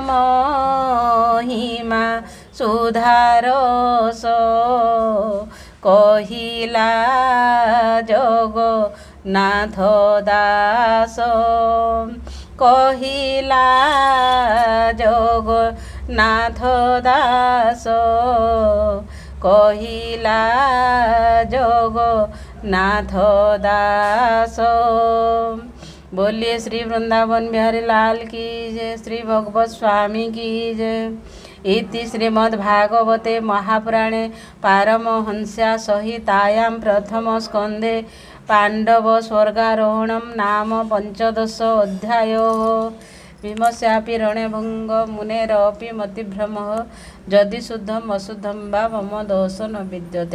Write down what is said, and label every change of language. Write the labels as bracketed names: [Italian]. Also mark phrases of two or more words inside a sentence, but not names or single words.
[Odia] ମହିମା ସୁଧାରସ କହିଲା ଜଗନ୍ନାଥ ଦାସ କହିଲା ଜଗନ୍ନାଥ ଦାସ କହିଲା जगन्नाथ दास। [Hindi] बोलिए श्री वृंदावन बिहारी लाल की जय, श्री भगवत स्वामी की जय। [Sanskrit] इति श्रीमद्भागवते महापुराणे पारमहंस्या संहितायां प्रथम स्कंदे पांडव स्वर्गारोहणं नाम 15 अध्यायः। भीमस्यापि रणभंग मुनेरपि मतिभ्रमः यदि शुद्धम अशुद्धम वा मम दोष न विद्यते।